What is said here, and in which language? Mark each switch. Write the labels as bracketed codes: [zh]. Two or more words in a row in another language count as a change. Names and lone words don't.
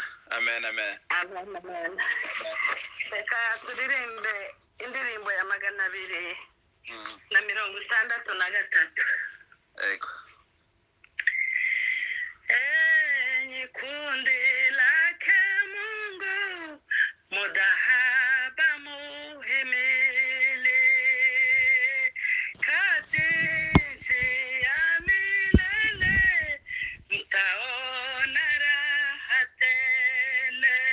[rn] Amen, amen. Amen, amen. Reka turirimbe indirimbo ya 263. Ego. [sw] Enyi kundi lake Mungu, mudahaba muhimili, kati nchi ya milele, mtaona raha tele.